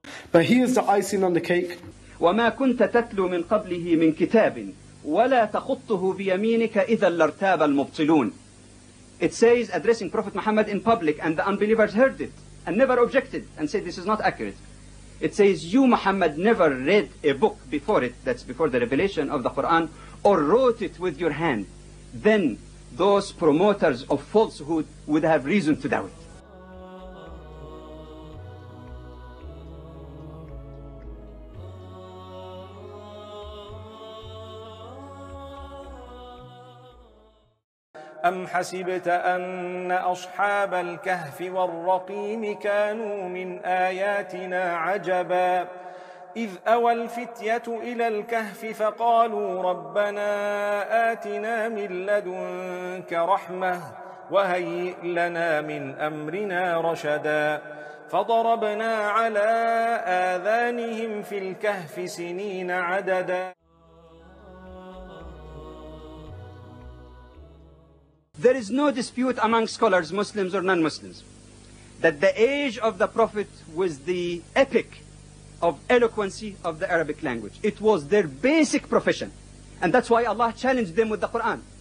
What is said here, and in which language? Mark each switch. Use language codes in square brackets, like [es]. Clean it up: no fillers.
[en] But here's the icing on the cake. [ar] وما كنت تتلو من قبله من كتاب ولا تخطه بيمينك إذا لارتاب المبطلون. [en] It says, addressing Prophet Muhammad in public, and the unbelievers heard it and never objected and said this is not accurate. It says, you Muhammad never read a book before it, that's before the revelation of the Quran, or wrote it with your hand. Then those promoters of falsehood would have reason to doubt. [ar] أم حسبت أن أصحاب الكهف والرقيم كانوا من آياتنا عجبا إذ أوى الفتية إلى الكهف فقالوا ربنا آتنا من لدنك رحمة وهيئ لنا من أمرنا رشدا فضربنا على آذانهم في الكهف سنين عددا. [en] There is no dispute among scholars, Muslims or non-Muslims, that the age of the Prophet was the epic of eloquency of the Arabic language. It was their basic profession. And that's why Allah challenged them with the Quran.